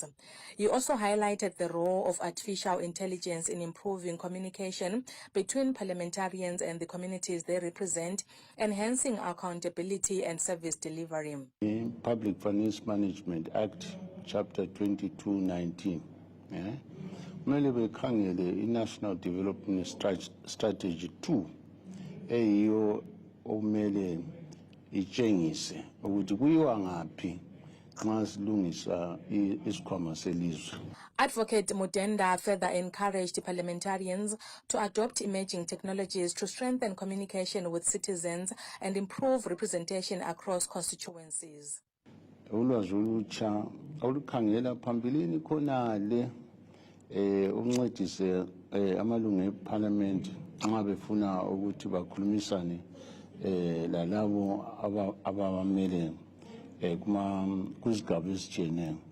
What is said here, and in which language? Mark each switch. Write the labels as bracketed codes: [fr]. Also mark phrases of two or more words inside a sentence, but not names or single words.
[en] He also highlighted the role of artificial intelligence in improving communication between parliamentarians and the communities they represent, enhancing accountability and service delivery. The Public Finance Management Act, Chapter 2219, [nd] kumele bekhangele i-National Development Strategy 2 eyiyo okumele itshengise ukuthi kuyiwa ngaphi nxa silungisa isikhwama selizwe. [en] Advocate Mutenda further encouraged parliamentarians to adopt emerging technologies to strengthen communication with citizens and improve representation across constituencies. [nd] Ulwazi olutsha olukhangela phambilini khonale uncedise amalungu eParliament nxa befuna ukuthi bakhulumisane lalabo abamele kuzigaba ezitshiyeneyo.